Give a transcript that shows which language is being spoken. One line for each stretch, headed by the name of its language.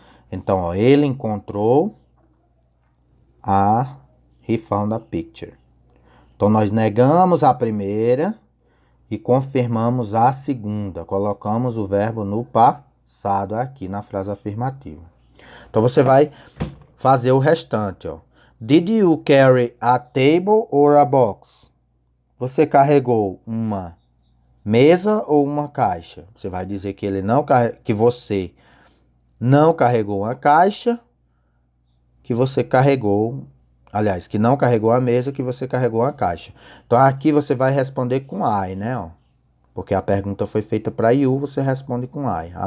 Portuguese: Então, ó, ele encontrou
English: he found a picture.
Portuguese: Então, nós negamos a primeira e confirmamos a segunda. Colocamos o verbo no passado aqui na frase afirmativa. Então, você vai fazer o restante, ó.
English: Did you carry a table or a box?
Portuguese: Você carregou uma mesa ou uma caixa? Você vai dizer que que você não carregou uma caixa, que você carregou, aliás, que não carregou a mesa, que você carregou uma caixa. Então aqui você vai responder com I, né, ó? Porque a pergunta foi feita para you, você responde com I.